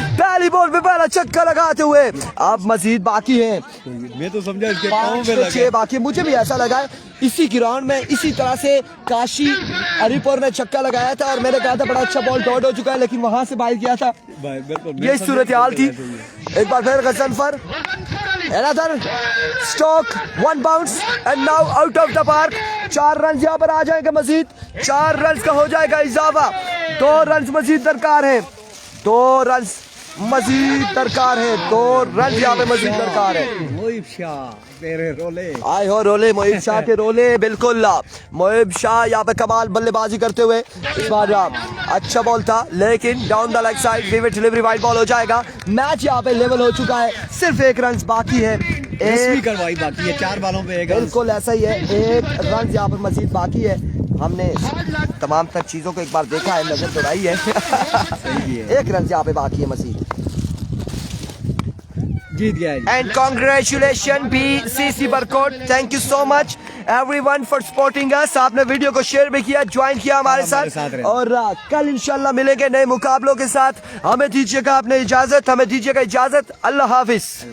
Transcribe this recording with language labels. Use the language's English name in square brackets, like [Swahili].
[Hindi] पहली बॉल पे पहला छक्का लगाते हुए। अब मजीद बाकी है, मैं तो समझा इसके 5 पाँव पे पे लगे। 6 बाकी। मुझे भी ऐसा लगा है इसी ग्राउंड में इसी तरह से काशी हरिपुर ने छक्का लगाया था और मैंने कहा था बड़ा अच्छा बॉल डॉट हो चुका है, लेकिन वहां से बाहर किया था। ये सूरत हाल थी। एक बार फिर [English] Ghazanfar, another stroke, 1 bounce and now out of the park। [Hindi] 4 run यहाँ पर आ जाएंगे मजीद, 4 रन का हो जाएगा इजाफा। 2 रन मजीद दरकार है, 2 रन मजीद दरकार है, 2 रन यहाँ पे मजीद दरकार है। मोहिब शाह तेरे रोले आए हो रोले, मोहिब शाह के रोले, बिल्कुल। मोहिब शाह यहाँ पे कमाल बल्लेबाजी करते हुए। इस बार अच्छा बॉल था लेकिन down the leg side, vivid delivery, wide ball हो जाएगा। मैच यहाँ पे लेवल हो चुका है, सिर्फ 1 रन बाकी है। एक करवाई बाकी है, 4 बालों पे 1 रन। बिल्कुल ऐसा ही है, 1 रन यहाँ पर मजीद बाकी है। हमने तमाम तर चीजों को एक बार देखा है, नजर दौड़ाई है। 1 रन यहाँ पे बाकी है मजीद। जीत गया। [English] And congratulations BCC Barcode, thank you so much everyone for supporting us. [Hindi] आपने वीडियो को शेयर भी किया, ज्वाइन किया हमारे साथ रहे। और कल इंशाल्लाह मिलेंगे नए मुकाबलों के साथ। हमें दीजिएगा अपने इजाजत, हमें दीजिएगा इजाजत। अल्लाह हाफिज।